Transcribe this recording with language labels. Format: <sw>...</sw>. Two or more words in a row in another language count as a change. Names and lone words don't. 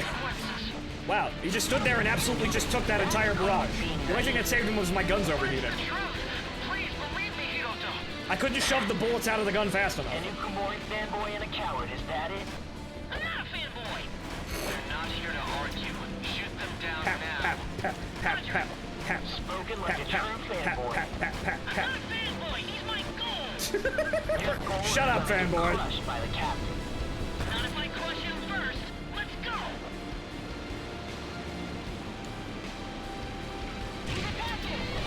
<en>Wow, he just stood there and absolutely just took that entire barrage. The only thing that saved him was my guns overheated. I couldn't just shove the bullets out of the gun fast enough. An Ukumori fanboy and a coward, is that it? I'm not a fanboy. We're not here to argue. Shoot them down Pap, now. pap, pap, pap, pap, pap. Spoken like a true fanboy. Pap, pap, pap, I'm pap. not a fanboy. He's my goal. Your goal Shut up, is not to be fanboy. crushed by the captain. Not if I crush him first. Let's go. He's attacking!</en>